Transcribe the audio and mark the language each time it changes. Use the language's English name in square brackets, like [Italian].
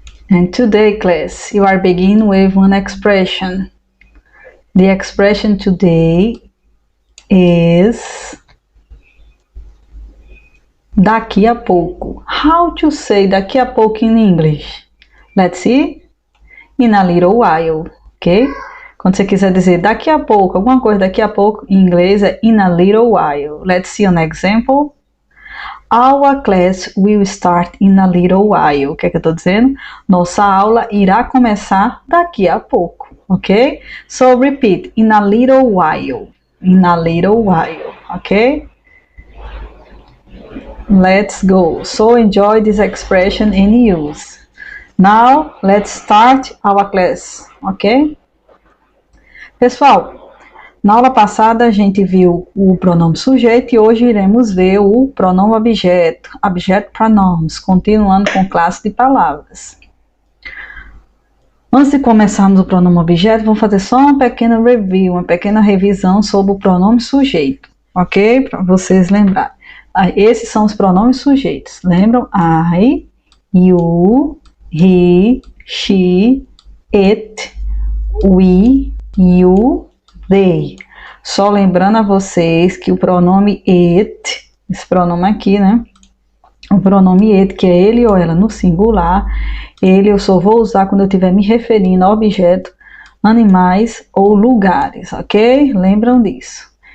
[English] And today, class, you are beginning with one expression. The expression today is [Portuguese] daqui a pouco. [English] How to say [Portuguese] daqui a pouco [English] in English? Let's see. In a little while. Ok? [Portuguese] Quando você quiser dizer daqui a pouco, alguma coisa daqui a pouco, em inglês é [English] in a little while. Let's see an example. Our class will start in a little while. [Portuguese] O que é que eu estou dizendo? Nossa aula irá começar daqui a pouco. [English] Ok? So repeat, in a little while. In a little while. Ok? Let's go. So enjoy this expression and use. Now, let's start our class. Ok? [Portuguese] Pessoal, na aula passada a gente viu o pronome sujeito e hoje iremos ver o pronome objeto, [English] object pronouns, [Portuguese] continuando com classe de palavras. Antes de começarmos o pronome objeto, vamos fazer só uma pequena review, uma pequena revisão sobre o pronome sujeito, ok? Para vocês lembrarem. Esses são os pronomes sujeitos, lembram? [English] I, you, he, she, it, we, you, they. [Portuguese] Só lembrando a vocês que o pronome it, esse pronome aqui, né? O pronome it, que é ele ou ela no singular, ele eu só vou usar quando eu estiver me referindo a objeto, animais ou lugares, ok? Lembram disso.